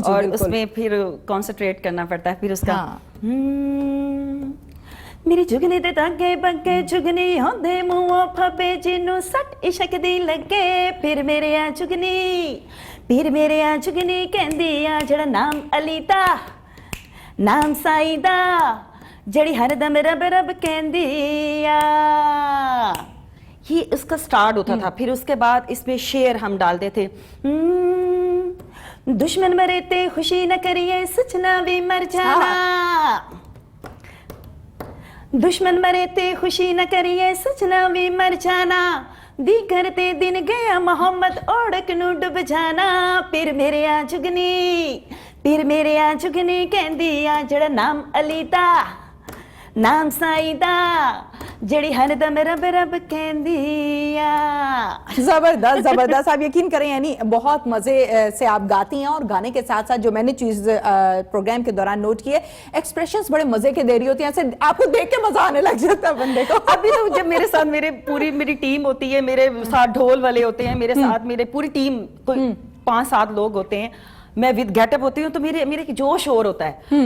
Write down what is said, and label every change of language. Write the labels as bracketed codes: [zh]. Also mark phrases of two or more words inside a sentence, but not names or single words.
[ur] اور اس میں پھر کنسنٹریٹ کرنا پڑتا ہے. پھر اس کا [pa] میری جگنی دے دھاگے بگے, جگنی ہوندے منہ پھبے, جنوں سٹ عشق دی لگے, پھر میرے آ جگنی کہندی آ جڑا نام علی دا, نام سائی دا, جڑی ہر دم رب رب کہندی آ. [ur] یہ اس کا سٹارٹ ہوتا تھا. پھر اس کے بعد اس میں شعر ہم ڈالتے تھے, [pa] دشمن مرے تے خوشی نہ کریے سچنا بھی مر جانا, دشمن مرے تے خوشی نہ کریے سچنا بھی مر جانا، دی کرتے دن گیا محمد اوڑک نو ڈب جانا، پھر میرے آ جگنی، پھر میرے آ جگنی کہندی آ جڑا نام علی دا نام سائی دا جڑی ہردم رب رب کہندی آ. [ur] زبردست زبردست. آپ یقین کریں یعنی بہت مزے سے آپ گاتی ہیں، اور گانے کے ساتھ ساتھ جو میں نے چیز پروگرام کے دوران نوٹ کیے، ایکسپریشنز بڑے مزے کے دے رہی ہوتی ہیں، ایسے آپ کو دیکھ کے مزا آنے لگ جاتا ہے بندے کو. ابھی تو جب میرے ساتھ میری ٹیم ہوتی ہے، میرے ساتھ ڈھول والے ہوتے ہیں، میرے ساتھ میرے پوری ٹیم کوئی 5-7 لوگ ہوتے ہیں، میں [en] with getup [ur] ہوتی ہوں، تو میرے جوش اور ہوتا ہے.